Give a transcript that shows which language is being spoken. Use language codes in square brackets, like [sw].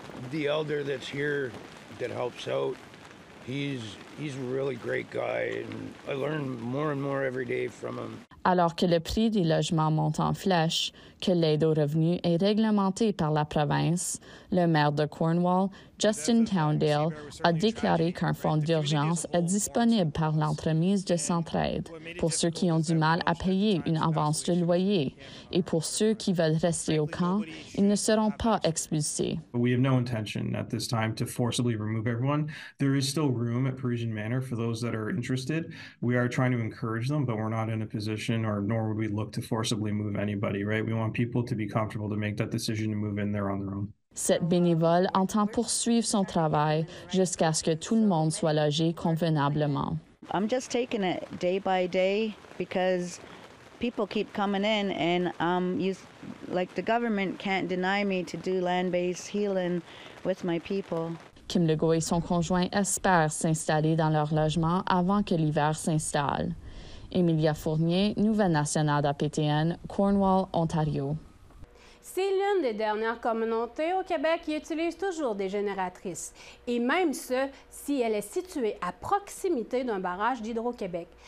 [en] The elder that's here that helps out, he's a really great guy, and I learn more and more every day from him. [fr] Alors que le prix des logements monte en flèche, que l'aide aux revenus est réglementée par la province, le maire de Cornwall, Justin Towndale, a déclaré qu'un fonds d'urgence est disponible par l'entremise de Centraide pour ceux qui ont du mal à payer une avance de loyer et pour ceux qui veulent rester au camp, ils ne seront pas expulsés. [en] We have no intention at this time to forcibly remove everyone. There is still room at Parisian Manor for those that are interested. We are trying to encourage them, but we're not in a position nor would we look to forcibly move anybody, right? We want people to be comfortable to make that decision to move in there on their own. [fr] Cette bénévole entend poursuivre son travail jusqu'à ce que tout le monde soit logé convenablement. [en] I'm just taking it day by day because people keep coming in, and the government can't deny me to do land-based healing with my people. [fr] Kim Legault et son conjoint espèrent s'installer dans leur logement avant que l'hiver s'installe. Emilia Fournier, Nouvelle nationale d'APTN, Cornwall, Ontario. C'est l'une des dernières communautés au Québec qui utilise toujours des génératrices, et même ce, si elle est située à proximité d'un barrage d'Hydro-Québec.